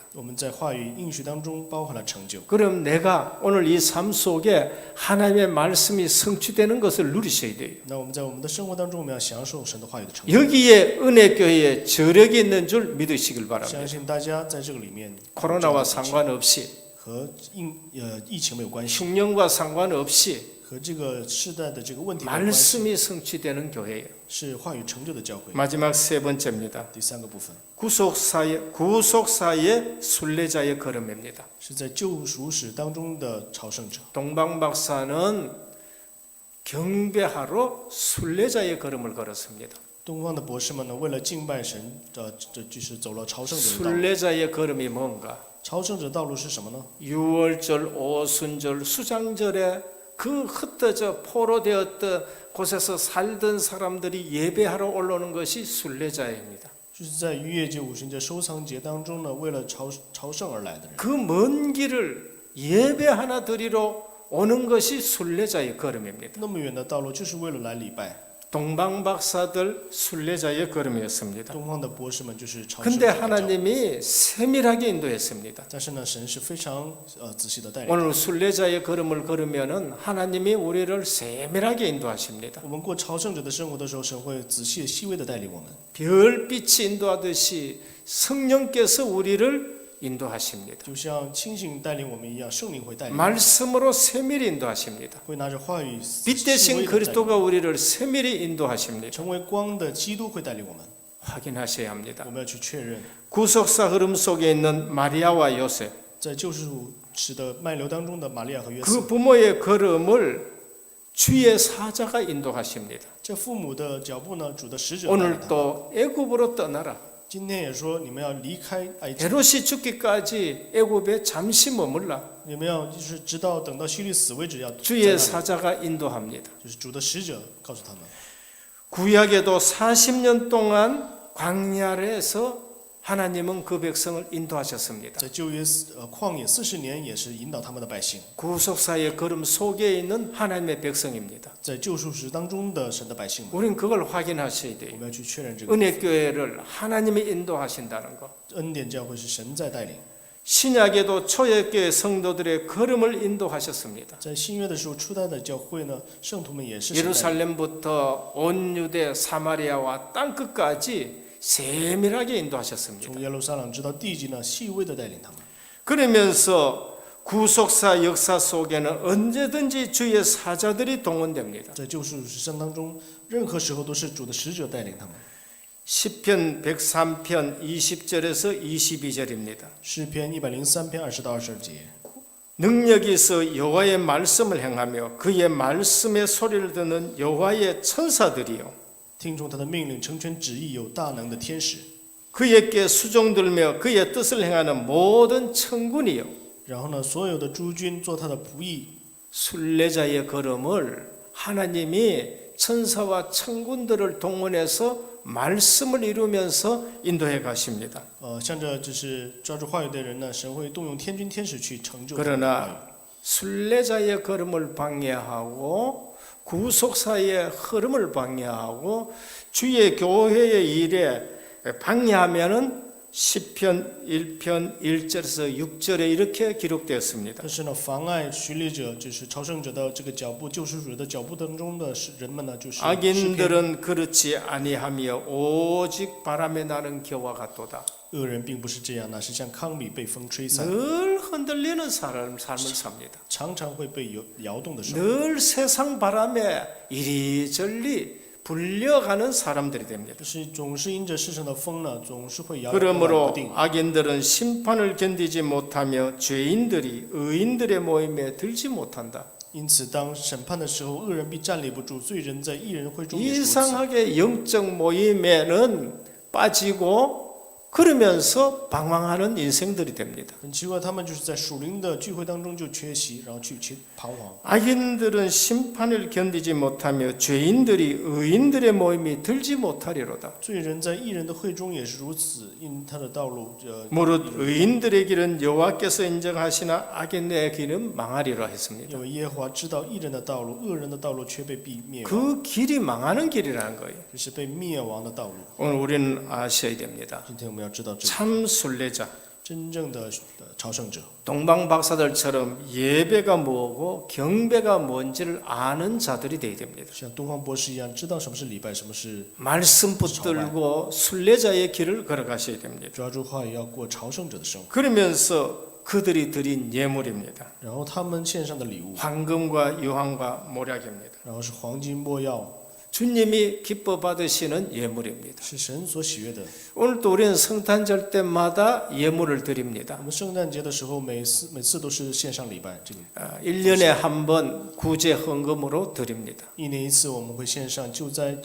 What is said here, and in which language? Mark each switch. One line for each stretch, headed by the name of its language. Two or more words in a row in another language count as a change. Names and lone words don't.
Chinese: 我们在话语应许当中包含了成就。
Korean: 그럼 내가 오늘 이 삶 속에 하나님의 말씀이 성취되는 것을 누리셔야 돼요.
Chinese: 那我们在我们的生活当中，我们要享受神的话语的成就。
Korean: 여기에 은혜교회에 저력이 있는 줄 믿으시길 바랍니다.
Chinese: 相信大家在这个里面
Korean: 코로나와 상관없이
Chinese: 和疫情没有关系，
Korean: 흉년과 상관없이
Chinese: 和这个世代的这个问题没有关系，
Korean: 말씀이 성취되는 교회예요.
Chinese: 是话语成就的教会。
Korean: 마지막 세 번째입니다.
Chinese: 第3个部分
Korean: 구속사의 순례자의 걸음입니다.
Chinese: 是在救赎史当中的朝圣者。
Korean: 동방 박사는 경배하러 순례자의 걸음을 걸었습니다.
Chinese: 东方的博士们呢，为了敬拜神，这就是走了朝圣者的道路。
Korean: 순례자의 걸음이 뭔가?
Chinese: 朝圣者道路是什么呢？
Korean: 유월절, 오순절, 수장절에 그 흩어져 포로되었던 곳에서 살던 사람들이 예배하러 올라오는 것이 순례자입니다.
Chinese: 就是在逾越节、五旬节、收藏节当中呢，为了朝圣而来的人。
Korean: 그 먼 길을 예배 하나 드리러 오는 것이 순례자의 걸음입니다.
Chinese: 那么远的道路，就是为了来礼拜。
Korean: 동방 박사들 순례자의 걸음이었습니다.
Chinese: 东方的博士们就是朝圣
Korean: 근데
Chinese: 者的脚。
Korean: 하나님이 세밀하게 인도했습니다.
Chinese: 但是呢，神是非常仔细的带领。
Korean: 오늘 순례자의 걸음을 걸으면은 하나님이 우리를 세밀하게 인도하십니다.
Chinese: 我们过朝圣者的生活的时候，神会仔细细微的带领我们，
Korean: 별빛이 인도하듯이 성령께서 우리를 인도하십니다.
Chinese: 就像星星带领我们一样，圣灵会带领，
Korean: 말씀으로 세밀히 인도하십니다.
Chinese: 会拿着话语
Korean: 빛
Chinese: 细
Korean: 대신
Chinese: 微的带领，
Korean: 그리스도가 우리를 세밀히 인도하십니다.
Chinese: 成为光的基督会带领我们。
Korean: 확인하셔야 합니다.
Chinese: 我们要去确认，
Korean: 구속사 흐름 속에 있는 마리아와 요셉,
Chinese: 在救赎史的脉流当中的玛利亚和约
Korean: 그
Chinese: 瑟，
Korean: 부모의 걸음을 주의 사자가 인도하십니다.
Chinese: 这父母的脚步呢，主的使者带领
Korean: 오늘
Chinese: 他们。
Korean: 또 애굽으로 떠나라.
Chinese: 今天也说，你们要离开埃及，
Korean: 헤롯이 죽기까지 애굽에 잠시 머물라.
Chinese: 你们要就是直到等到希律死为止，要在那
Korean: 주의
Chinese: 里
Korean: 사자가 인도합니다.
Chinese: 就是主的使者告诉他们。
Korean: 구약에도 40년 동안 광야에서 하나님은 그 백성을 인도하셨습니다.
Chinese: 在旧约旷野40年，也是引导他们的百姓。
Korean: 구속사의 걸음 속에 있는 하나님의 백성입니다.
Chinese: 在救赎史当中的神的百姓们，
Korean: 우린 그걸 확인하셔야
Chinese: 我
Korean: 돼요.
Chinese: 们要去确认这个
Korean: 은혜교회를 하나님이 인도하신다는 것.
Chinese: 恩典教会是神在带领。
Korean: 신약에도 초대교회 성도들의 걸음을 인도하셨습니다.
Chinese: 在新约的时候，初代的教会呢，圣徒们也是神带领。
Korean: 예루살렘부터 온 유대 사마리아와 땅끝까지 세밀하게 인도하셨습니다.
Chinese: 从耶路撒冷直到地极呢，细微的带领他们。
Korean: 그러면서 구속사 역사 속에는 언제든지 주의 사자들이 동원됩니다.
Chinese: 在救赎史上当中，任何时候都是主的使者带领他们。
Korean: 시편 103편 20절에서 22절입니다.
Chinese: 诗篇103篇20到22节，
Korean: 능력이 있어 여호와의 말씀을 행하며 그의 말씀의 소리를 듣는 여호와의 천사들이요
Chinese: 听从他的命令，成全旨意，有大能的天使。
Korean: 그에게 수종들며 그의 뜻을 행하는 모든 천군이요
Chinese: 然后呢，所有的诸军做他的仆役。
Korean: 순례자의 걸음을 하나님이 천사와 천군들을 동원해서 말씀을 이루면서 인도해 가십니다.
Chinese: 向着就是抓住话语的人呢，神会动用天军天使去成就他们的话语。
Korean: 그러나 순례자의 걸음을 방해하고 구속사의 흐름을 방해하고 주의 교회의 일에 방해하면은 시편 1편 1절에서 6절에 이렇게 기록되었습니다.
Chinese: 但是呢，妨碍巡礼者，就是朝圣者的这个脚步，救赎主的脚步当中的人们呢，就是诗篇
Korean: 악인들은 그렇지 아니하며 오직 바람에 나는 겨와 같도다.
Chinese: 恶人并不是这样，那是像糠米被风吹散，
Korean: 늘 흔들리는 삶을 삽니다.
Chinese: 常常会被摇动的生活，
Korean: 늘 세상 바람에 이리저리 불려가는 사람들이 됩니다.
Chinese: 是总是因着世上的风呢，总是会摇摆不
Korean: 그러므로
Chinese: 定。
Korean: 악인들은 심판을 견디지 못하며 죄인들이 의인들의 모임에 들지 못한다.
Chinese: 因此，当审判的时候，恶人必站立不住，罪人在义人会中也是如此。
Korean: 이상하게 영적 모임에는 빠지고 그러면서 방황하는 인생들이 됩니다.
Chinese: 很奇怪，他们就是在属灵的聚会当中就缺席，然后去彷徨。
Korean: 악인들은 심판을 견디지 못하며 죄인들이 의인들의 모임이 들지 못하리로다.
Chinese: 罪人在义人的会中也是如此，因他的道路，
Korean: 무릇 의인들의 길은 여호와께서 인정하시나 악인의 길은 망하리라 했습니다.
Chinese: 因为耶和华知道义人的道路，恶人的道路却被灭亡，
Korean: 그 길이 망하는 길이라는 거예요.
Chinese: 这是被灭亡的道路。
Korean: 오늘 우리는 아셔야 됩니다.
Chinese: 今天我们要知道，这
Korean: 참 순례자,
Chinese: 真正的朝圣者，
Korean: 동방 박사들처럼 예배가 뭐고 경배가 뭔지를 아는 자들이 되어야 됩니다.
Chinese: 像东方博士一样，知道什么是礼拜，什么是
Korean: 말씀 붙들고 순례자의 길을 걸어가셔야 됩니다.
Chinese: 抓住话语，要过朝圣者的生活。
Korean: 그러면서 그들이 드린 예물입니다.
Chinese: 然后他们献上的礼物，
Korean: 황금과 유황과 모략입니다.
Chinese: 然后是黄金、没药，
Korean: 주님이 기뻐 받으시는 예물입니다.
Chinese: 是神所喜悦的。
Korean: 오늘도 우리는 성탄절 때마다 예물을 드립니다.
Chinese: 我们圣诞节的时候，每次都是献上礼拜，这个
Korean: 1년에 한 번 구제 헌금으로 드립니다.